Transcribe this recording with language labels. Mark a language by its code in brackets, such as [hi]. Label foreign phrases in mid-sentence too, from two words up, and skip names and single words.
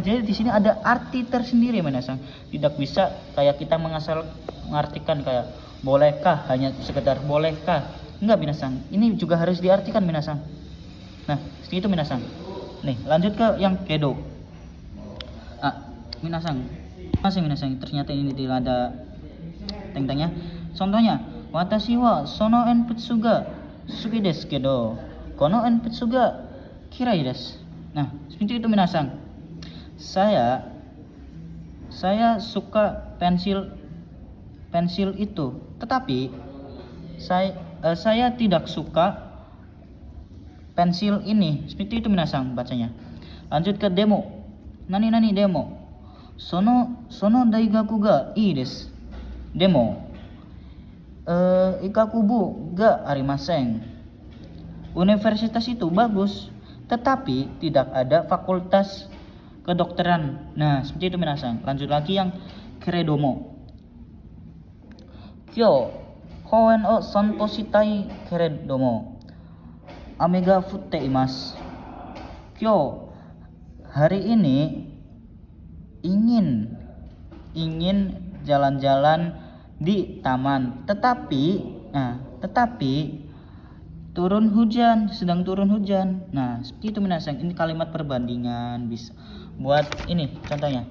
[id] Jadi di sini ada arti tersendiri minasang. Tidak bisa kayak kita mengartikan kayak bolehkah, hanya sekedar bolehkah. Enggak minasang. Ini juga harus diartikan minasang. Nah, seperti itu minasang. Nih, lanjut ke yang kedo. Minasang. Masih minasang. Ternyata ini tidak ada teng-tengnya. Contohnya, [ja] 私はその鉛筆が好きですけど、この鉛筆が嫌いです. [id] Nah, seperti itu minasang. Saya suka pensil itu, tetapi saya tidak suka pensil ini. Seperti itu minasang bacanya. Lanjut ke demo. [ja] 何でも. その大学がいいです. Demo. 医学部がありません. [id] Universitas itu bagus, tetapi tidak ada fakultas kedokteran. Nah, seperti itu minasang. Lanjut lagi yang keredomo. [ja] 今日公園を散歩したいけれども雨が降っています. Kyo, [id] hari ini ingin jalan-jalan di taman, tetapi turun hujan, sedang turun hujan. Nah, seperti itu minasang. Ini kalimat perbandingan bisa buat ini contohnya.